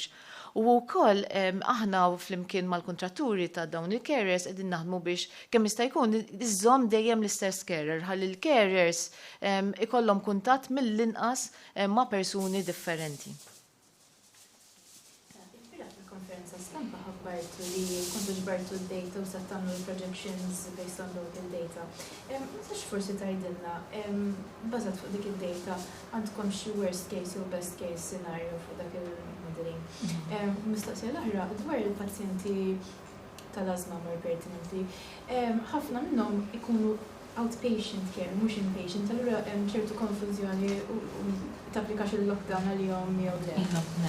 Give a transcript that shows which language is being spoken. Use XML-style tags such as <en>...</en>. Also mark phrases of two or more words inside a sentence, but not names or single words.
<mt>U wkoll aħna flimkien mal-kontratturi ta' dawn il-carers qegħdin naħdmu biex kemm jista' jkun iżżomm dejjem l-istess carer ħalli l-carers ikollhom kuntatt mill-inqas ma' persuni differenti. Konferenza stampa ħabbartu li kontu ġbartu d-data u sa tagħmlu l-projections</mt> <en>based on local data.</en> <mt>Sax forsi tgħidilna, bażat fuq dik id-data għandkom xi</mt> <en>worst case</en> <mt>u</mt> <en>best case scenario</en> <mt>fuq dak il-modeling. Mistoqsija l-oħra dwar il-pazjenti tal-asma</mt> <en>more pertinently,</en> <mt>ħafna minnhom ikunu</mt> <en>outpatient care,</en> <mt>mhux inpatient, allura hemm ċertu konfużjoni u tapplikax il-lockdown għalihom jew le.</mt>